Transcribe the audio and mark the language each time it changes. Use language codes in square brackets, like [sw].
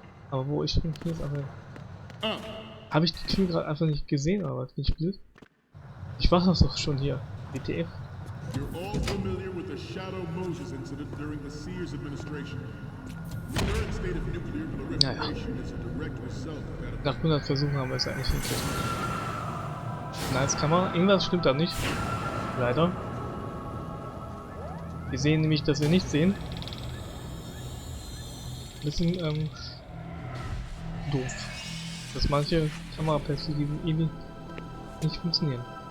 [de] Aber wo ich bin, hier ist einfach... [en] Up. [de] Habe ich die Tür gerade einfach nicht gesehen, aber bin ich blöd? Ich war doch schon hier. WTF. [en] You're all familiar with the Shadow Moses incident during the Sears administration. The current state of nuclear proliferation is a direct result of that. [de] Nach 100 Versuchen haben wir es eigentlich hingekriegt. Na, jetzt kann man... Irgendwas stimmt da nicht. Leider. Wir sehen nämlich, dass wir nichts sehen. Ein bisschen, doof. Dass manche Kameraperspektiven irgendwie nicht funktionieren.